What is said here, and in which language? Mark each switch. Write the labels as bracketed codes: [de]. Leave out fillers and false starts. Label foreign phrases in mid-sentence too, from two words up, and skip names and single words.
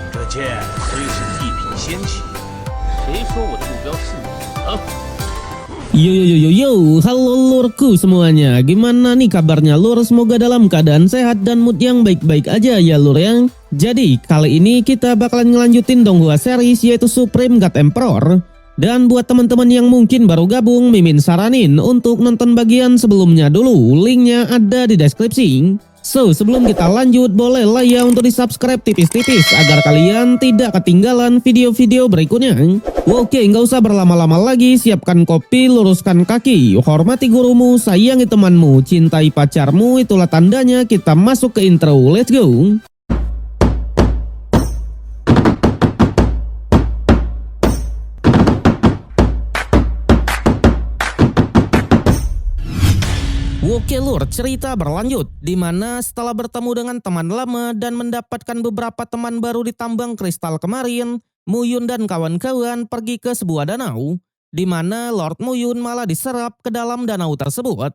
[zh] 剑虽是一品仙器，谁说我的目标是你呢？ [id] Yo, halo lurku semuanya. Gimana nih kabarnya lur? Semoga dalam keadaan sehat dan mood yang baik-baik aja ya lur ya. Jadi kali ini kita bakalan ngelanjutin Donghua series yaitu Supreme God Emperor. Dan buat teman-teman yang mungkin baru gabung, Mimin saranin untuk nonton bagian sebelumnya dulu. Linknya ada di deskripsi. So, sebelum kita lanjut, boleh lah ya untuk di subscribe tipis-tipis agar kalian tidak ketinggalan video-video berikutnya. Oke, nggak usah berlama-lama lagi, siapkan kopi, luruskan kaki, hormati gurumu, sayangi temanmu, cintai pacarmu, itulah tandanya kita masuk ke intro. [en] Let's go! [id] Oke lur, cerita berlanjut di mana setelah bertemu dengan teman lama dan mendapatkan beberapa teman baru di tambang kristal kemarin, Muyun dan kawan-kawan pergi ke sebuah danau di mana Lord Muyun malah diserap ke dalam danau tersebut.